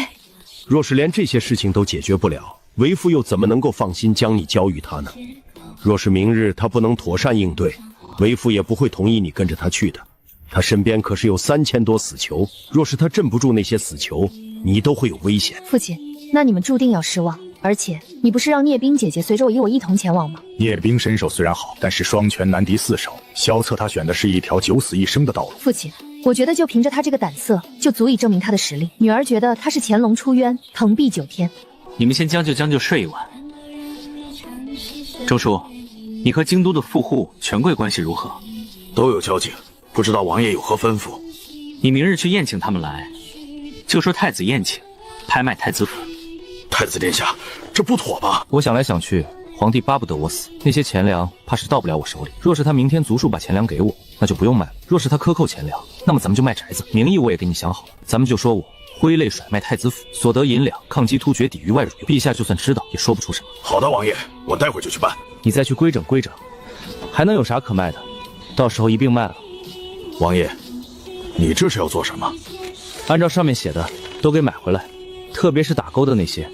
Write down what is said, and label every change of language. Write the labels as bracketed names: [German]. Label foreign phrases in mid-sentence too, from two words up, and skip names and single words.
[Chinese] 若是連這些事情都解決不了，為父又怎麼能夠放心將你交予他呢？若是明日他不能妥善應對，為父也不會同意你跟着他去的。他身邊可是有3000多死囚，若是他鎮不住那些死囚，你都會有危險。父親，那你們注定要失望。而且，你不是讓聶冰姐姐隨着我一同前往嗎？聶冰身手雖然好，但是雙拳難敵4手。蕭策他選的是一條九死一生的道路。父親，我覺得就憑着他這個膽色，就足以證明他的實力。女兒覺得他是潛龍出淵，騰臂9天。你們先將就睡一晚。周叔，你和京都的富戶權貴關係如何？都有交情，不知道王爺有何吩咐？你明日去宴請他們來，就說太子宴請，拍賣太子府。太子殿下，這不妥吧？我想來想去，皇帝巴不得我死，那些錢糧怕是到不了我手裡。若是他明天足數把錢糧給我，那就不用賣了；若是他克扣錢糧，那麼咱們就賣宅子。名義我也給你想好了，咱們就說我揮淚甩賣太子府，所得銀兩抗擊突厥，抵禦外辱。陛下就算知道，也說不出什麼。好的，王爺，我待會就去辦。你再去規整規整，還能有啥可賣的？到時候一併賣了。王爺，你這是要做什麼？按照上面寫的，都給買回來，特別是打勾的那些。